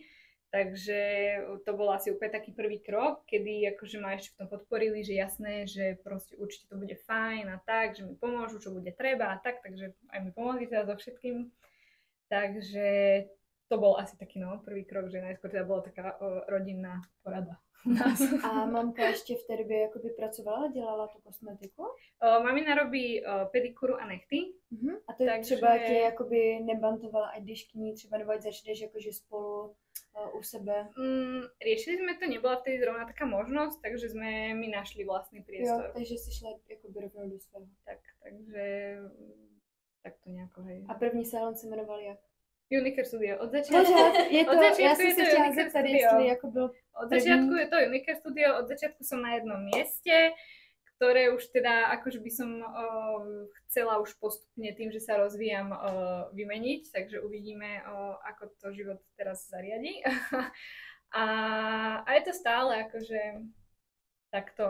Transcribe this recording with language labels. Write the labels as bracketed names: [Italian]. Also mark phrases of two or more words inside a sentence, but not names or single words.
[Slovak] Takže to bol asi úplne taký prvý krok, kedy akože ma ešte v tom podporili, že jasné, že proste určite to bude fajn a tak, že mi pomôžu, čo bude treba a tak, takže aj mi pomohli teda so všetkým. Takže to bol asi taký prvý krok, že najskôr teda bola taká rodinná porada. [Czech] A mamka ještě v té době jakoby pracovala, dělala tu kosmetiku? [Slovak] Mamina robí pedikuru a nechty. [Czech] A to takže... třeba tě jakoby nebantovala, ať jdeš k ní třeba, nebo ať začneš jakože spolu u sebe? [Slovak] Riešili sme to, nebola vtedy zrovna taká možnosť, takže sme mi našli vlastný priestor. [Czech] Jo, takže si šla jakoby rovnou do svého. [Slovak] Takže tak to nejako, hej. [Czech] A první salon se jmenoval jak? [Slovak] Unicare Studio. Od začiatku [Czech] já jsem se chtěla zeptat, jestli jako byl [Slovak] od začiatku je to Unicare Studio, od začiatku som na jednom mieste, ktoré už teda akože by som chcela už postupne tým, že sa rozvíjam, vymeniť, takže uvidíme, ako to život teraz zariadi. a je to stále akože takto.